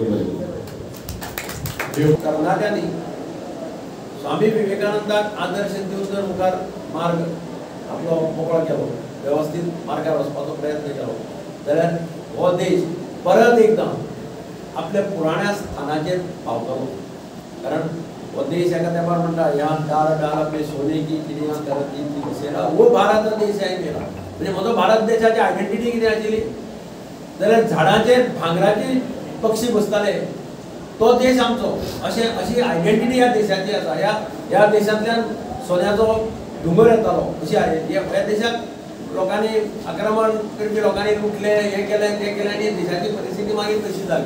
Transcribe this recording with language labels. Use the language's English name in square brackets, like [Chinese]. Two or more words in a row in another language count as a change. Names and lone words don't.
[Konkani] तरणाट्यांनी स्वामी विवेकानंदाक आदर्श दिवन जर मुखार मार्ग आपलो मोकळो केलो, व्यवस्थीत मार्गार वचपाचो प्रयत्न केलो जाल्यार हो देश परत एकदां आपल्या पुराण्या स्थानाचेर पावतलो. कारण वो देश एका तेंपार म्हणटा [Hindi] यहाँ डाल डाल पे सोने की चिड़िया करती थी बसेरा, वो भारत देश आहे मेरा. [Konkani] म्हणजे म्हजो भारत देशाची आयडेंटिटी कितें आशिल्ली जाल्यार झाडाचेर भांगराचे पक्षी बसताले तो देश आमचो, अशी आयडेंटिटी ह्या देशाची आसा. ह्या देशांतल्यान सोन्याचो डुंगर येतालो अशी ह्या देशाक लोकांनी आक्रमण करपी लोकांनी लुटले, हे केलें ते केलें आनी देशाची परिस्थिती मागीर तशी जाली.